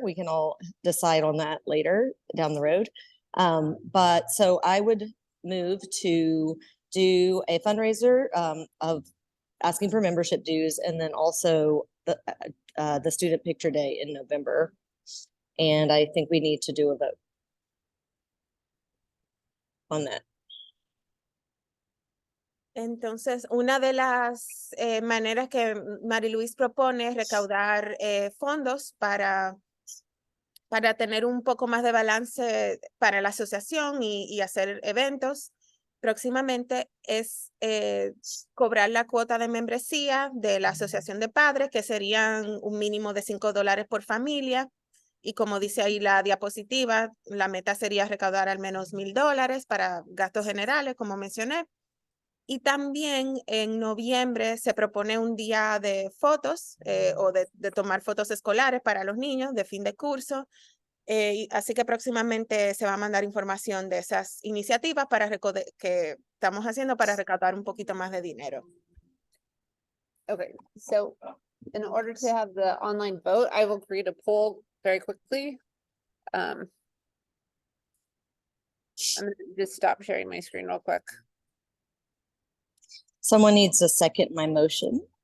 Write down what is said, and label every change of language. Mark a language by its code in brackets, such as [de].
[en] We can all decide on that later down the road. But so I would move to do a fundraiser of asking for membership dues, and then also the student picture day in November. And I think we need to do a vote on that. [es] Entonces, una de las maneras que Mariluis propone es recaudar fondos para tener un poco más de balance para la asociación y hacer eventos. Próximamente es cobrar la cuota de membresía de la asociación de padres, que serían un mínimo de $5 por familia. Y como dice ahí la diapositiva, la meta sería recaudar al menos $1,000 para gastos generales, como mencioné. Y también en noviembre se propone un día de fotos o de tomar fotos escolares para los niños de fin de curso. Así que próximamente se va a mandar información de esas iniciativas que estamos haciendo para recaudar un poquito más de dinero. [en] Okay, so in order to have the online vote, I will create a poll very quickly. I'm gonna just stop sharing my screen real quick. Someone needs to second my motion.